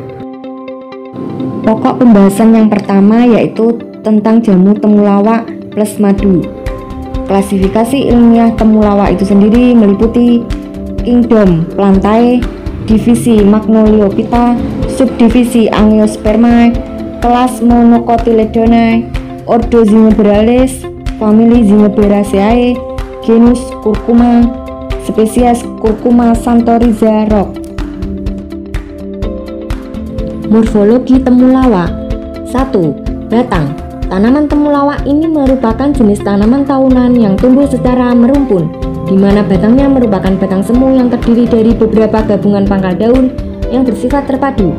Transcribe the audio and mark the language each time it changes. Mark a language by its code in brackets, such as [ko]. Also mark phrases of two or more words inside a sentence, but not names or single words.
[id] Pokok pembahasan yang pertama yaitu tentang jamu temulawak plus madu. Klasifikasi ilmiah temulawak itu sendiri meliputi kingdom Plantae, divisi Magnoliophyta, subdivisi Angiospermae, kelas Monocotyledonae, ordo Zingiberales, famili Zingiberaceae, genus Curcuma, spesies Curcuma santoriza Roxb. Morfologi temulawak. 1. Batang. Tanaman temulawak ini merupakan jenis tanaman tahunan yang tumbuh secara merumpun, di mana batangnya merupakan batang semu yang terdiri dari beberapa gabungan pangkal daun yang bersifat terpadu.